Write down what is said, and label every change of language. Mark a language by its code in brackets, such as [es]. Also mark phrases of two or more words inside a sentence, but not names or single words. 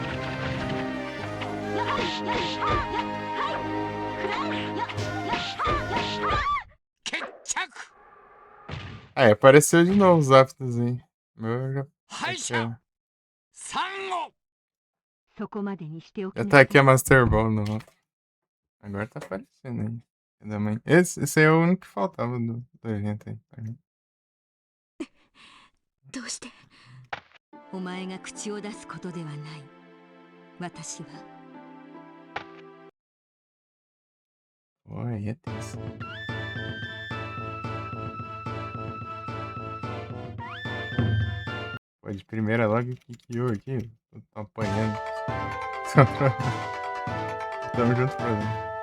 [pt] Aí, apareceu de novo os Zapdos. Meu já. Já tá aqui a Master Ball no. Agora tá aparecendo aí. Esse aí é o único que faltava do evento aí. [ja] どうして？お前が口を出すことではない。私は。 [pt] Oi, é tenso. Pô, de primeira logo que eu aqui. Tô apanhando. Tamo junto, problema.